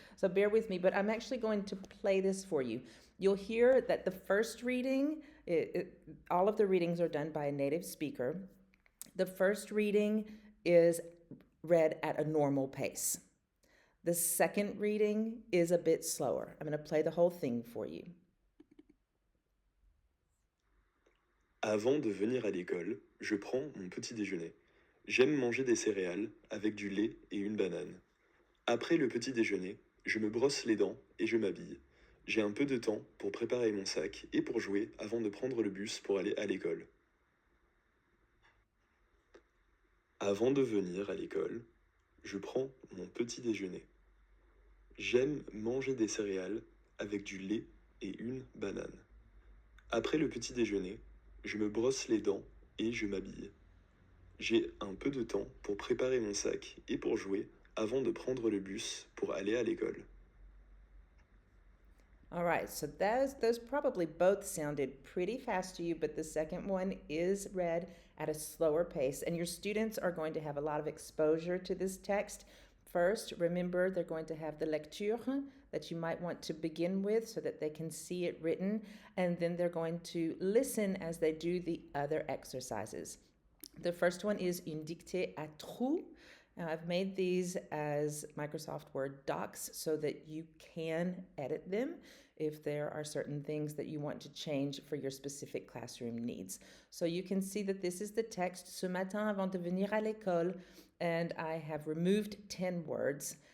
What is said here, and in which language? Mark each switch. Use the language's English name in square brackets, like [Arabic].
[English] So bear with me, but I'm actually going to play this for you. You'll hear that the first reading, all of the readings are done by a native speaker. The first reading is read at a normal pace. The second reading is a bit slower. I'm going to play the whole thing for you. [French] Avant de venir à l'école, je prends mon petit déjeuner. J'aime manger des céréales avec du lait et une banane. Après le petit déjeuner, je me brosse les dents et je m'habille. J'ai un peu de temps pour préparer mon sac et pour jouer avant de prendre le bus pour aller à l'école. Avant de venir à l'école, je prends mon petit déjeuner. J'aime manger des céréales avec du lait et une banane. Après le petit déjeuner, je me brosse les dents et je m'habille. J'ai un peu de temps pour préparer mon sac et pour jouer avant de prendre le bus pour aller à l'école. [English] All right, so those probably both sounded pretty fast to you, but the second one is read at a slower pace, and your students are going to have a lot of exposure to this text. First, remember they're going to have the lecture that you might want to begin with so that they can see it written, and then they're going to listen as they do the other exercises. The first one is [French] une dictée à trous. [English] Now, I've made these as Microsoft Word docs so that you can edit them if there are certain things that you want to change for your specific classroom needs. So you can see that this is the text, [French] Ce matin avant de venir à l'école, [English] and I have removed 10 words.